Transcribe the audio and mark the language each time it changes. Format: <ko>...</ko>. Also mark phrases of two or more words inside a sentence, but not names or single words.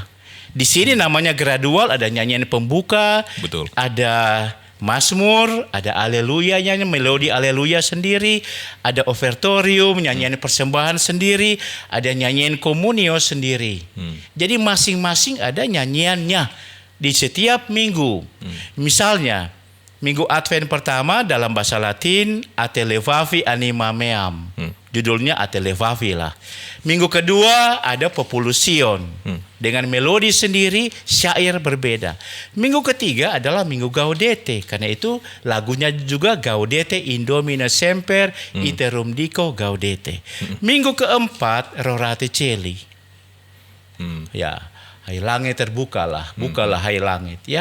<id>Di sini namanya Gradual, ada nyanyian pembuka, ada Mazmur, ada Aleluyanya, melodi Aleluya sendiri, ada Ofertorium, nyanyian persembahan sendiri, ada nyanyian Komunio sendiri. Jadi masing-masing ada nyanyiannya di setiap minggu. Misalnya, minggu Advent pertama dalam bahasa Latin, Ate levavi anima meam. Judulnya Ate levavi lah. Minggu kedua ada Populusion. Dengan melodi sendiri, syair berbeda. Minggu ketiga adalah Minggu Gaudete. Karena itu lagunya juga Gaudete Indomine Semper, Iterum Dico Gaudete. Minggu keempat Rorate Celi. Ya, hai langit terbukalah, bukalah hai langit ya.</id>